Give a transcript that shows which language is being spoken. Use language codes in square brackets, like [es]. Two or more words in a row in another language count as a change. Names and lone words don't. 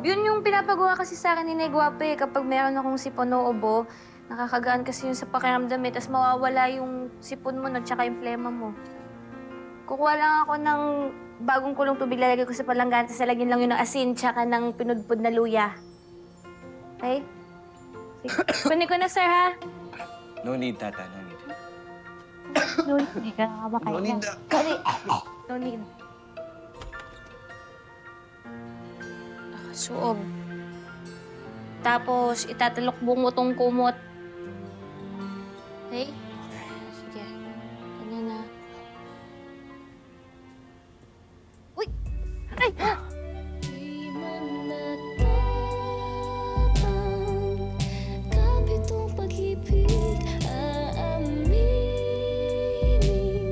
[tl] Yun yung pinapagawa kasi sa akin ni Negwape. Kapag meron akong sipon o ubo, nakakagaan kasi yun sa pakiramdam eh. Tapos mawawala yung sipon mo at saka yung flema mo. Kukuha lang ako ng bagong kulong tubig, lalagay ko sa palanggan, tapos lalagyan lang yun ng asin tsaka ng pinudpud na luya. Okay? Sige. Kunin ko na, sir, ha? [en] No need, Tata. No need. No need. [tl] Hindi ka nakabakay. [en] No need. Kari. No need. Suob. [tl] Tapos, itatalokbong mo tong kumot. Okay? Sige. Ganyan na. Uy! Ay! Kapitong pag-ibig aaminin.